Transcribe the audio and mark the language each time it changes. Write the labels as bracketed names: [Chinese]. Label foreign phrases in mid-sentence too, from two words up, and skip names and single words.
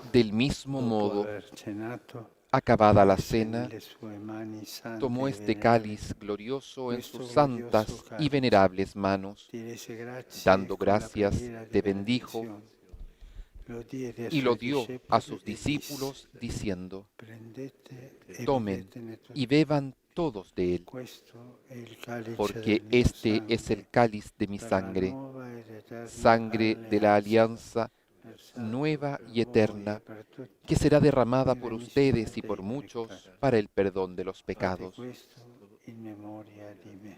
[Spanish] Del mismo [Italian] dopo [Spanish] modo, [Italian] aver cenato, [Spanish] acabada la [Italian] prese [Spanish] cena, [Italian] nelle sue mani sante [Spanish] tomó [Italian] e [Spanish] este [Italian] venerabili, [Spanish] cáliz glorioso en [Italian] questo [Spanish] sus [Italian] glorioso [Spanish] santas y [Italian] cálice, [Spanish] venerables manos, [Italian] ti rese grazie [Spanish] dando [Italian] con la [Spanish] gracias, [Italian] preghiera di [Spanish] te bendijo [Italian] benedizione, lo diede ai [Spanish] y lo [Italian] suoi [Spanish] dio a [Italian] discepoli [Spanish] sus [Italian] e [Spanish] discípulos, [Italian] disse: [Spanish] diciendo, [Italian] prendete e [Spanish] tomen [Italian] bevetene tutti. [Spanish] y beban todos de él, [Italian] Questo è il calice [Spanish] porque [Italian] del mio [Spanish] este es [Italian] sangue, [Spanish] el cáliz de mi [Italian] per la [Spanish] sangre, [Italian] nuova ed eterna [Spanish] sangre de la [Italian] alleanza, [Spanish] alianza [Italian] versato [Spanish] nueva [Italian] per [Spanish] y [Italian] voi e [Spanish] eterna, [Italian] per tutti [Spanish] que será derramada [Italian] in [Spanish] por [Italian] remissione [Spanish] ustedes y [Italian] dei [Spanish] por muchos [Italian] peccati. [Spanish] para el perdón de los [Italian] Fate [Spanish] pecados. [Italian] questo in memoria di me.